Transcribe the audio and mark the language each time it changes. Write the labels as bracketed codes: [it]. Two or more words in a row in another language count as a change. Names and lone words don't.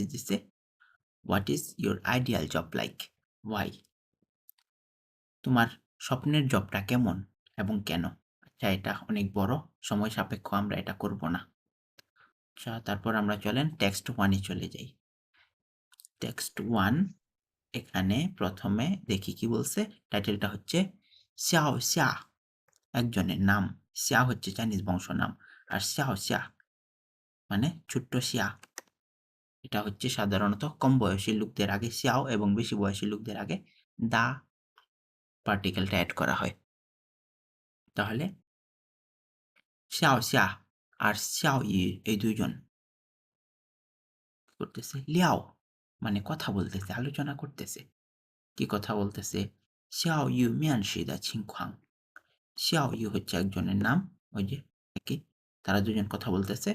[bn] দিছে [en] What is your ideal job like why [bn] তোমার স্বপ্নের জবটা কেমন এবং কেন আচ্ছা এটা অনেক বড় সময় সাপেক্ষ আমরা এটা করব না আচ্ছা তারপর আমরা চলেন টেক্সট 1 এ চলে যাই টেক্সট 1 এখানে প্রথমে দেখি কি বলছে টাইটেলটা হচ্ছে xiao xia একজনের নাম xia হচ্ছে চাইনিজ বংশ নাম আর xiao xia মানে ছোট্ট শিয়া এটা হচ্ছে সাধারণত কম বয়সী লোকদের আগে xiao এবং বেশি বয়সী লোকদের আগে দা পার্টিকেলটা অ্যাড করা হয় তাহলে xiao xia আর xiao yu এই দুইজন করতেছে লিয়াও মানে কথা বলতেছে আলোচনা করতেছে কি কথা বলতেছে xiao yu [zh] 面试的情况 [bn] xiao yu হচ্ছে একজনের নাম ওই যে কি তারা দুজন কথা বলতেছে।